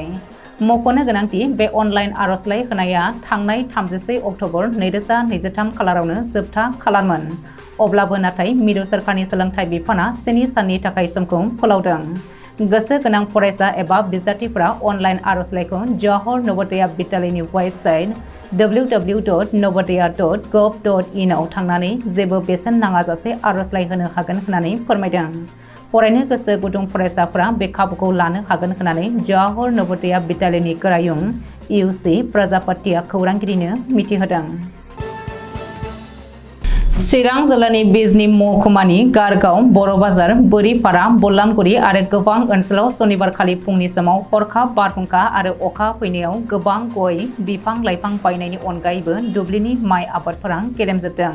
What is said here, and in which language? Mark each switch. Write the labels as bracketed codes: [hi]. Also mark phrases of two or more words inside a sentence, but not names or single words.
[brx] मख'नो गोनांदि बे अनलाइन आर'जलाइ होनाया थांनाय 31 अक्ट'बर 2023 खालारावनो जोबथा खालारमोन। अब्लाबो नाथाय मिरु सोरखारनि सोलोंथाइ बिफाना 7 साननि थाखाय समखौ फोलावदों। गोसो गोनां फरायसा एबा बिजाथिफोरा अनलाइन आर'जलाइखौ जवाहर नवोदया बिद्यालयनि वेबसाइट www.navodaya.gov.in आव थांनानै जेबो बेसेन नाङाजासे आर'जलाइ होनो हागोन होननानै फोरमायदों। फरायनो गोसो गुदुं फरायसाफोरा बे खाबुखौ लानो हागोन होननानै जवाहर नवोदया बिद्यालयनि गोरायुं इउसि प्रजापतिया खौरांगिरिनो मिथिहोदों। चिरां जिल्लानि बिजनी महकुमानि गारगाव, बर' बाजार, बोरिपारा, बल्लामगुरि आरो गोबां ओनसोलाव सनिबारखालि फुंनि समाव हरखाब बारहुंखा आरो अखा फैनायाव गोबां गय बिफां-लाइफां बायनायनि अनगायैबो दुब्लिनि माइ आबादफोरा गेलेमजोबदों।